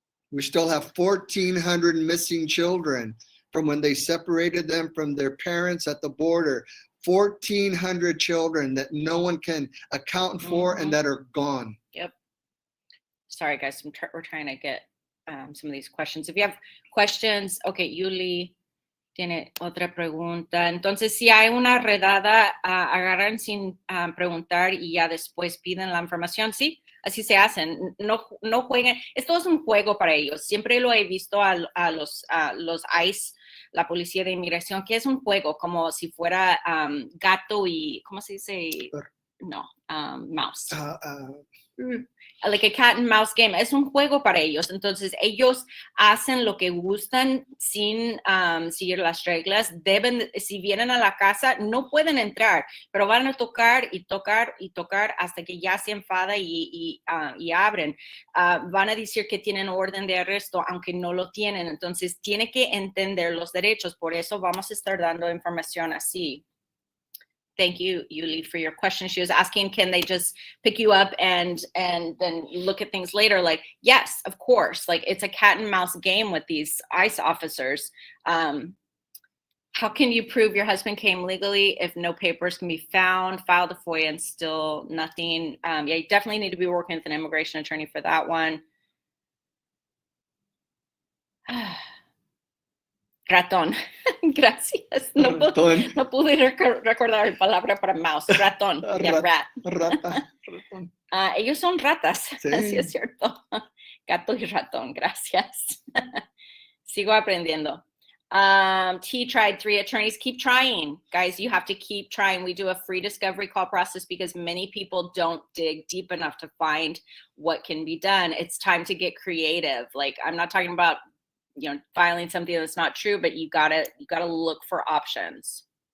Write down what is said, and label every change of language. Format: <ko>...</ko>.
<en>We still have 1,400 missing children from when they separated them from their parents at the border. 1,400 children that no one can account for and that are gone. Yep. Sorry, guys. We're trying to get some of these questions. If you have questions, okay,</en> <es>Yuli tiene otra pregunta. Entonces, si hay una redada, agarran sin preguntar y ya después piden la información. Sí, así se hacen. No jueguen. Esto es un juego para ellos. Siempre lo he visto a los ICE, la policía de inmigración, que es un juego, como si fuera gato y, ¿cómo se dice?</es> <en>No, mouse. Like a cat and mouse game.</en> <es>Es un juego para ellos. Entonces, ellos hacen lo que gustan sin seguir las reglas. Si vienen a la casa, no pueden entrar, pero van a tocar y tocar y tocar hasta que ya se enfada y abren. Van a decir que tienen orden de arresto, aunque no lo tienen. Entonces, tiene que entender los derechos. Por eso vamos a estar dando información así.</es> <en>Thank you, Yuli, for your question. She was asking, can they just pick you up and then look at things later? Like, yes, of course. Like, it's a cat and mouse game with these ICE officers. How can you prove your husband came legally if no papers can be found, filed a FOIA, and still nothing? Yeah, you definitely need to be working with an immigration attorney for that one.</en> <es>Ratón. Gracias. No pude recordar la palabra para mouse. Ratón.</es> <en>Yeah, rat.</en> <es>Rata. Ellos son ratas. Sí. Así es cierto. Gato y ratón. Gracias. Sigo aprendiendo.</es> <en>T tried 3 attorneys. Keep trying, guys. You have to keep trying. We do a free discovery call process because many people don't dig deep enough to find what can be done. It's time to get creative. Like, I'm not talking about, filing something that's not true, but you gotta look for options.</en>